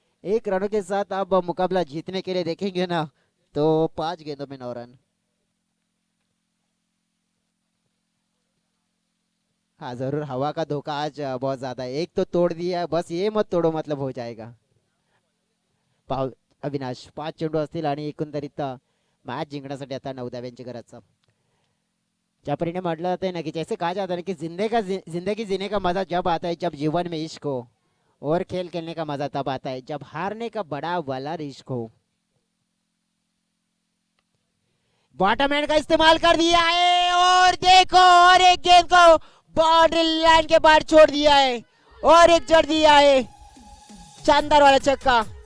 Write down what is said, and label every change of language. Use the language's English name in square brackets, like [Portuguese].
[Hindi] 1 रनों के साथ अब मुकाबला जीतने के लिए देखेंगे ना तो 5 गेंदों में 9 रन। हाँ जरूर, हवा का धोखा आज बहुत ज्यादा है। एक तो तोड़ दिया है, बस ये मत तोड़ो मतलब हो जाएगा। [Marathi] पाव अविनाश 5 चेंडू असतील आणि एकंदरीत मॅच जिंकण्यासाठी आता 9 धाव्यांची गरज। ज्या परिणाम म्हटलं जाते ना [Hindi] कि जैसे कहा जाता है कि जिंदगी जीने का मजा जब आता है जब जीवन में इश्क हो, और खेल खेलने का मजा तब आता है जब हारने का बड़ा वाला रिस्क हो। बॉटम एंड का इस्तेमाल कर दिया है और देखो, और एक गेंद को बाउंड्री लाइन के बाहर छोड़ दिया है और एक जड़ दिया है, शानदार वाला छक्का।